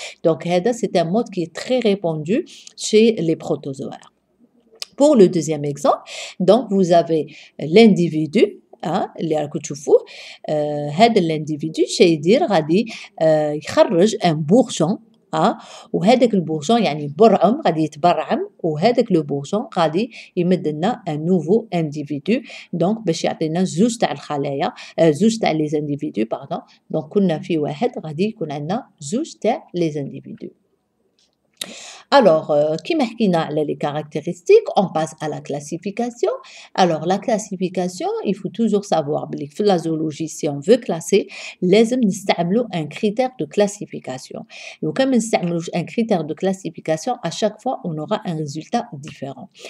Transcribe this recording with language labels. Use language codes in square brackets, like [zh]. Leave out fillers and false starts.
[fr] Donc [ar] هذا [fr] c'est un mode qui est très répandu chez les protozoaires. Pour le deuxième exemple, donc vous avez l'individu [ar] اللي راكم تشوفوه هذا الانديفيدو يدير غادي يخرج ان بورجون وهذاك البورجون يعني برعم غادي يتبرعم وهذاك لو بورجون غادي يمد لنا ان نوفو انديفيدو دونك باش يعطينا زوج تاع الخلايا زوج تاع لي انديفيدو باردون دونك كنا في واحد غادي يكون عندنا زوج تاع لي انديفيدو. [fr] Alors, [ar] كيما حكينا على [fr] les caractéristiques, on passe à la classification. Alors, la classification, il faut toujours savoir [ar] بلي في [fr] la zoologie, si on veut classer, [ar] لازم نستعملوا [fr] un critère de classification. [ar] لو كان ما نستعملوش [fr] un critère de classification, à chaque fois, on aura un résultat différent.